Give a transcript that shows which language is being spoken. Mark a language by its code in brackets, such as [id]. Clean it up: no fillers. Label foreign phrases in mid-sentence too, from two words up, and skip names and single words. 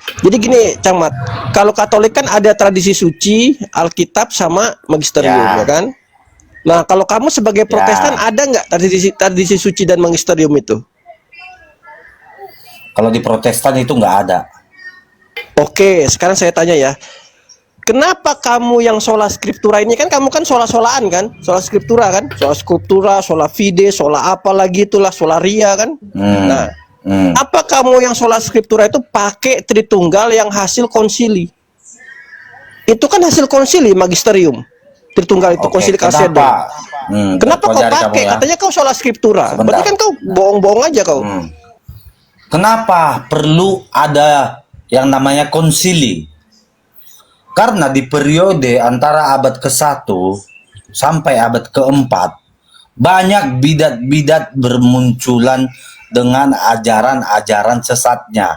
[id] Jadi gini, Camat, kalau Katolik kan ada tradisi suci, Alkitab sama magisterium, ya kan? Nah, kalau kamu sebagai Protestan ada nggak tradisi suci dan magisterium itu? Kalau di Protestan itu nggak ada. Oke, sekarang saya tanya ya. Kenapa kamu yang [la] sola scriptura [id] ini kan kamu kan sola-solaan kan? [la] Sola scriptura kan? Sola scriptura, sola fide, sola [id] apa lagi itulah, [la] solaria kan? [id] Nah, apa kamu yang [la] sola scriptura [id] itu pakai Tritunggal yang hasil konsili? Itu kan hasil konsili magisterium. Tritunggal itu konsili Kalsedo. Kenapa kau pakai? Katanya kau [la] sola scriptura. [id] Sebentar. Berarti kan kau bohong-bohong aja kau. Kenapa perlu ada yang namanya konsili? Karena di periode antara abad ke-1 sampai abad ke-4 banyak bidat-bidat bermunculan dengan ajaran-ajaran sesatnya.